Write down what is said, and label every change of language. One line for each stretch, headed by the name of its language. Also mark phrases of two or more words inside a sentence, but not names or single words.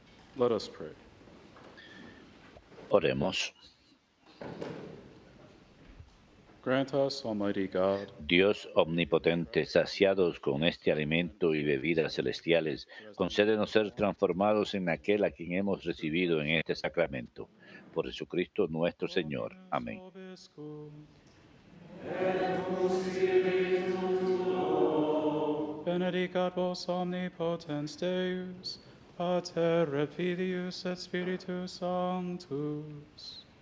English: Let us pray.
Spanish: Oremos.
English: Grant us, Almighty God,
Spanish: Dios omnipotente, saciados con este alimento y bebidas celestiales, concédenos ser transformados en aquel a quien hemos recibido en este sacramento. Por Jesucristo nuestro Señor. Amén.
Latin: Benedicat vos omnipotens Deus, Pater et Filius et Spiritus Sanctus.